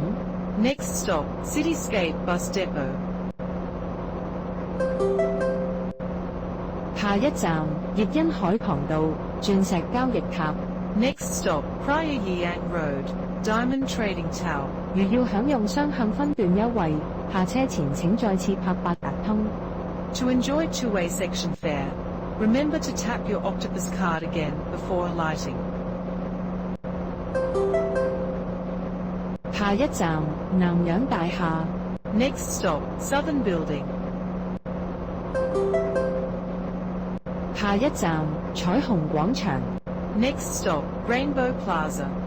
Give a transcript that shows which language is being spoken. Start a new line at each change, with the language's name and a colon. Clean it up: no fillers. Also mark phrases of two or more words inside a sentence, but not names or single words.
English: Next stop, Cityscape Bus Depot.
Cantonese: 下一站，葉欣海旁道，鑽石交易塔。
English: Next stop, Prior Yiyang Road, Diamond Trading Tower.
Cantonese: 如要享用雙向分段優惠，下車前請再次拍八達通。
English: To enjoy two-way section fare, Remember to tap your Octopus card again before alighting.
Cantonese: 下一站南洋大廈
English: Next stop, Southern Building.
Cantonese: 下一站彩虹廣場
English: Next stop, Rainbow Plaza.